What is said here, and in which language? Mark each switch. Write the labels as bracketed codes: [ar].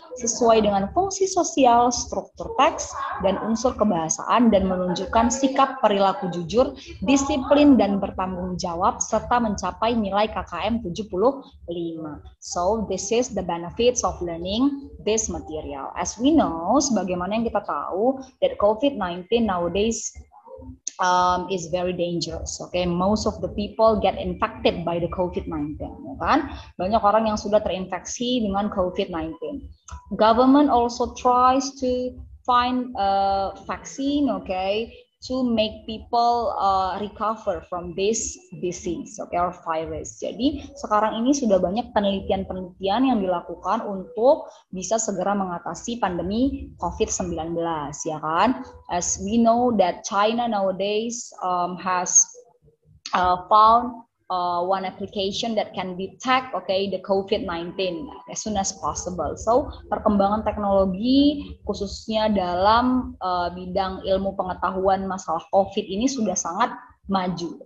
[id] sesuai dengan fungsi sosial, struktur teks, dan unsur kebahasaan, dan menunjukkan sikap perilaku jujur, disiplin, dan bertanggung jawab, serta mencapai nilai KKM 75. [en] So, this is the benefits of learning this material. As we know, [id] sebagaimana yang kita tahu, [en] that COVID-19 nowadays is very dangerous. Okay, most of the people get infected by the COVID-19. [id] Ya kan? Banyak orang yang sudah terinfeksi dengan COVID-19. [en] Government also tries to find a vaccine, okay, to make people recover from this disease, okay, or virus. [id] Jadi sekarang ini sudah banyak penelitian-penelitian yang dilakukan untuk bisa segera mengatasi pandemi COVID-19, ya kan? [en] As we know that China nowadays has found one application that can detect, okay, the COVID-19 as soon as possible. [id] So, perkembangan teknologi khususnya dalam bidang ilmu pengetahuan masalah COVID ini sudah sangat maju.